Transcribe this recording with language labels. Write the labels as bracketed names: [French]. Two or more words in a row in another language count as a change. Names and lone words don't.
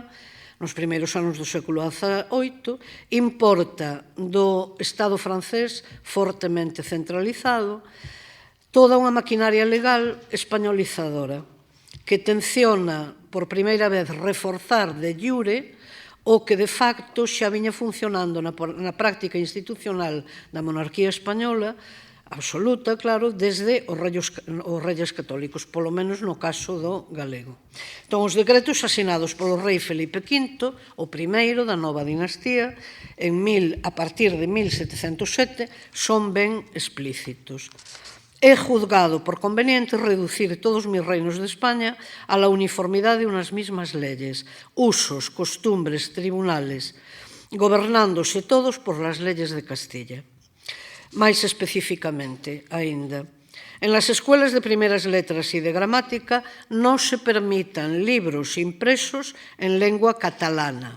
[Galician] nos primeiros anos do século XVIII importa do Estado francés fortemente centralizado toda unha maquinaria legal españolizadora que tenciona por primeira vez reforzar [Latin] de jure [Galician] o que [Latin] de facto [Galician] xa viña funcionando na práctica institucional da monarquía española absoluta, claro, desde os [Spanish] reyes católicos, [Galician] polo menos no caso do galego. Entón, os decretos asinados polo rei Felipe V, o primeiro da nova dinastía, a partir de 1707, son ben explícitos. [Spanish] He juzgado por conveniente reducir todos mis reinos de España a la uniformidad de unas mismas leyes, usos, costumbres, tribunales, gobernándose todos por las leyes de Castilla. [Galician] Máis especificamente, aínda, [Spanish] en las escuelas de primeras letras [Galician] e de gramática non se permitan libros impresos [Spanish] en lengua catalana.